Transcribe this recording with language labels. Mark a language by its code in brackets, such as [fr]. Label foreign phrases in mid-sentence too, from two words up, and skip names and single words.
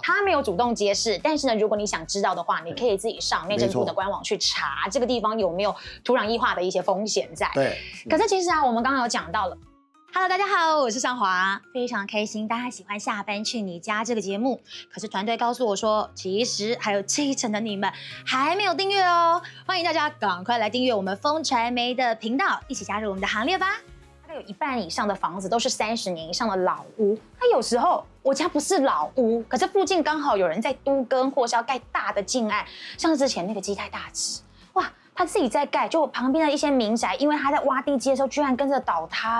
[zh] 他沒有主動揭示，但是呢，如果你想知道的話，你可以自己上內政部的官網去查這個地方有沒有土壤液化的一些風險在。對。可是其實啊，我們剛剛有講到了。Hello， 大家好，我是尚華，非常開心大家喜歡下班去你家這個節目。可是團隊告訴我說，其實還有70%的你們還沒有訂閱哦，歡迎大家趕快來訂閱我們風傳媒的頻道，一起加入我們的行列吧。大概有1半以上的房子都是30年以上的老屋，那有時候我家不是老屋，可是附近剛好有人在都更或是要蓋大的建案，像是之前那個基泰大直，哇。他自己在蓋，就旁邊的一些民宅，因為他在挖地基的時候，居然跟着倒塌。